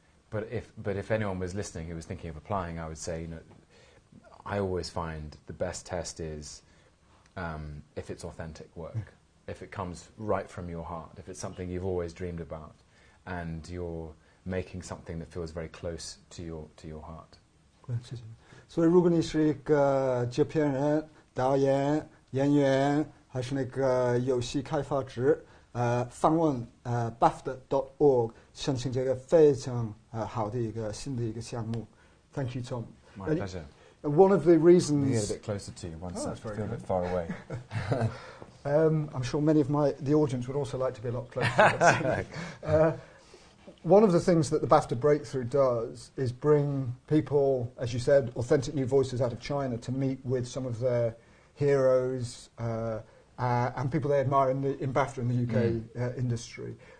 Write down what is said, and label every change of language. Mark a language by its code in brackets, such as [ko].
[en] But if anyone was listening who was thinking of applying, I would say, I always find the best test is if it's authentic work, if it comes right from your heart, if it's something you've always dreamed about, and you're making something that feels very close to your heart. [zh] 所以如果你是一个制片人、导演、演员，还是那个游戏开发者，访问BAFTA.org 申请这个非常好的一个新的一个项目。 [en] Thank you, Tom. My pleasure. One of the reasons... Get a bit closer to you one sec. I feel a bit far away. I'm sure many of the audience would also like to be a lot closer. One of the things that the BAFTA Breakthrough does is bring people, as you said, authentic new voices out of China to meet with some of their heroes and people they admire in BAFTA in the UK industry.